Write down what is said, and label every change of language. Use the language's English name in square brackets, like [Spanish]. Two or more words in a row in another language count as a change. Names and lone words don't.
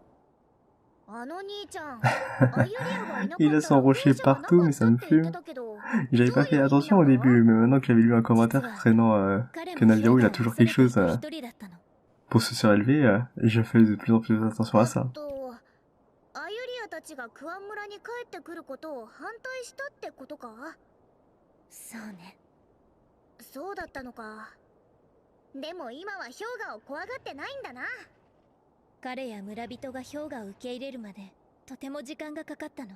[French] Il a son rocher partout, mais ça me fume. J'avais pas fait attention au début, mais maintenant que j'avais lu un commentaire traînant que Naviru il a toujours quelque chose pour se surélever, je fais de plus en plus attention à ça. [Japanese] アユリアたちがクアン村に帰ってくることを反対したってことか？そうね。そうだったのか。でも今は氷河を怖がってないんだな。彼や村人が氷河を受け入れるまでとても時間がかかったの。